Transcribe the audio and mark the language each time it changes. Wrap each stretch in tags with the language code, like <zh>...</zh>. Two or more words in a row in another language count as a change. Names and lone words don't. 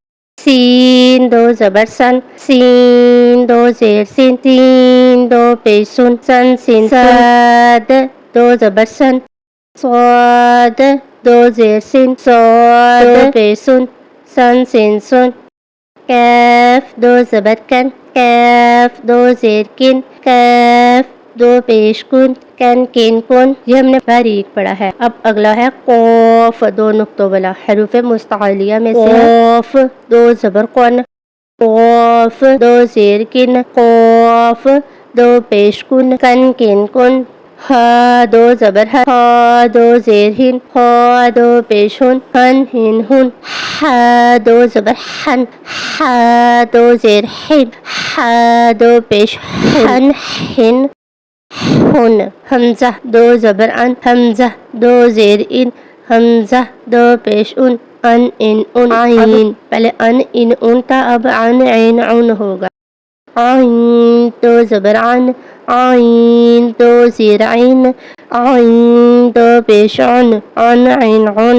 <ur>سین 2 زبر سن، سین 2 زیر سین، سین 2 پیش سن، سن سین۔ صاد 2 زبر سن، صاد 2 زیر سین، صاد 2 پیش سن، سن سین سن۔ کیف 2 زبر کن، کیف 2 زیر کن، کیف 2 پیش کن، کن کن کن۔ یہ ہم نے باریک پڑھا ہے۔ اب اگلا ہے قوف 2 نقطوں والا، حروف مستعلیہ میں سے قوف 2 زبر قن، قوف 2 زیر کن، قوف 2 پیش کن، کن کن کن۔ ہا دو زبر ہا، ہا دو زیر ہن، ہا دو پیش ہن، ہن ہن ہن، ہا دو زبر ہن، ہا دو زیر ہن، ہا دو پیش ہن، ہن ہن، حمزہ دو زبر ان، حمزہ دو زیر ان، حمزہ دو پیش ان ان عین، پہلے ان تھا، اب عین عن ہوگا، عین دو زبر عن، عین دو زیر عین، عین دو پیش عن عین عن۔</ur>